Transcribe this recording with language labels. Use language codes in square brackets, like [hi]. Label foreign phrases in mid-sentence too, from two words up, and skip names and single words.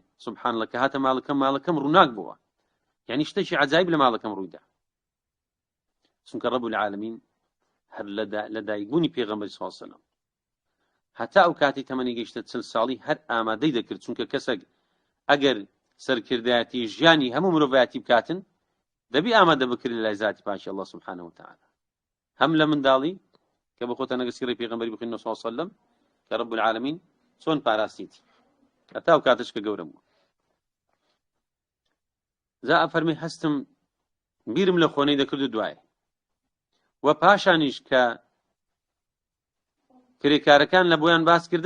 [ar] سوبحان الله [ckb] کە هاتە ماڵەکەم ڕووناک بووە، یعنی شتێکی عەجایب لە ماڵەکەم ڕوویدا، چونکە [ar] ڕەب العالەمین [ckb] هەر لە دایکبوونی پێغەمبەری [ar] صلی الله علیه وسلم [ckb] هەتا ئەو کاتی تەمەنی گەیشتە 40 ساڵی هەر ئامادەی دەکرد، چونکە کەسێک ئەگەر سەرکردایەتی ژیانی هەموو مرۆڤایەتی بکاتن دەبی ئامادە بکرد لای ذاتی پاکی [ar] الله سبحانه وتعالى، [ckb] هەم لە منداڵی کە بە خۆتە نەگە سیرەی پێغەمبەری بخوێنەوە [ar] صلی الله علیه وسلم [ckb] کە [ar] رب العالمین [ckb] چۆن پاراستیتی هەتا ئەو کاتش کە گەورە بووە. جا ئەفەرمی هەستم بیرم لە خۆنەی دەکرد و دوایە و پاشانیش کە کرێکارەکان لە بۆیان باس کردم